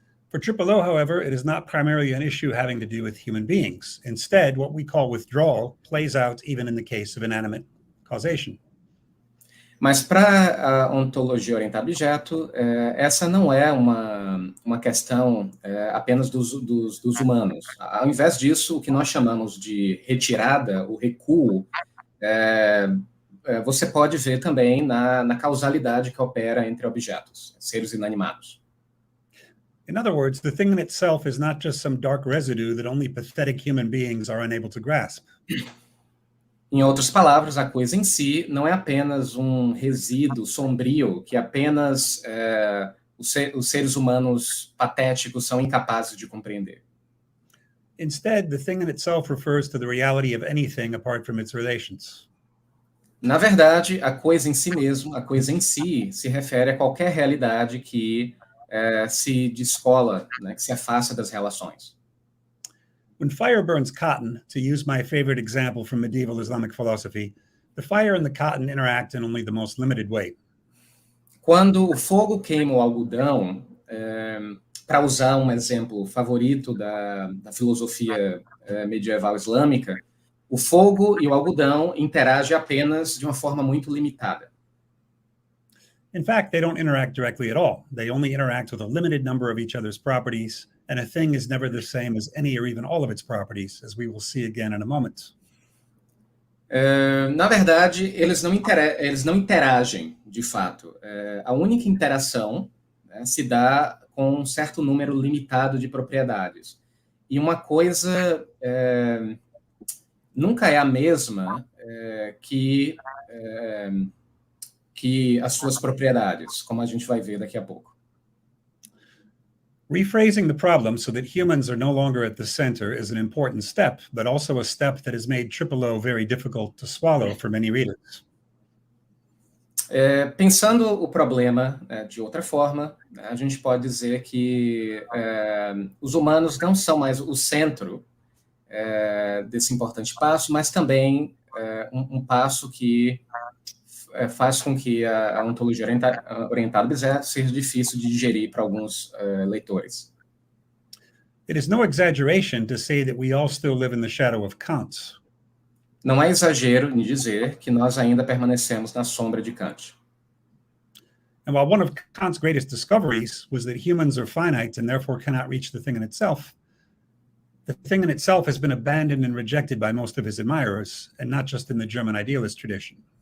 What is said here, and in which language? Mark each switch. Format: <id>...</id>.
<en>For 𝕆𝔶𝕁, however, it is not primarily an issue having to do with human beings. Instead, what we call withdrawal plays out even in the case of inanimate causation.</en> <pt>Mas para a ontologia orientada a objeto, essa não é uma questão apenas dos humanos. Ao invés disso, o que nós chamamos de retirada, o recuo, você pode ver também na causalidade que opera entre objetos, seres inanimados.</pt> <en>In other words, the thing in itself is not just some dark residue that only pathetic human beings are unable to grasp.</en> <pt>Em outras palavras, a coisa em si não é apenas um resíduo sombrio que apenas os seres humanos patéticos são incapazes de compreender.</pt> <en>Instead, the thing in itself refers to the reality of anything apart from its relations.</en> <pt>Na verdade, a coisa em si mesmo, a coisa em si, se refere a qualquer realidade que se descola, né, que se afasta das relações.</pt> <en>When fire burns cotton, to use my favorite example from medieval Islamic philosophy, the fire and the cotton interact in only the most limited way.</en> <pt>Quando o fogo queima o algodão, para usar um exemplo favorito da filosofia medieval islâmica, o fogo e o algodão interagem apenas de uma forma muito limitada.</pt> <en>In fact, they don't interact directly at all. They only interact with a limited number of each other's properties, and a thing is never the same as any or even all of its properties, as we will see again in a moment.</en> <pt>Na verdade, eles não interagem, de fato. A única interação, né, se dá com um certo número limitado de propriedades. E uma coisa nunca é a mesma que as suas propriedades, como a gente vai ver daqui a pouco.</pt> <en>Rephrasing the problem so that humans are no longer at the center is an important step, but also a step that has made 𝕆𝔶𝕁 very difficult to swallow for many readers.</en> <pt>Pensando o problema de outra forma, a gente pode dizer que os humanos não são mais o centro desse importante passo, mas também um passo que faz com que a ontologia orientada a objeto seja difícil de digerir para alguns leitores.</pt> <en>It is no exaggeration to say that we all still live in the shadow of Kant.</en> <pt>Não é exagero em dizer que nós ainda permanecemos na sombra de Kant.</pt> <en>And while one of Kant's greatest discoveries was that humans are finite and therefore cannot reach the thing in itself, the thing in itself has been abandoned and rejected by most of his admirers, and not just in the German idealist tradition.</en>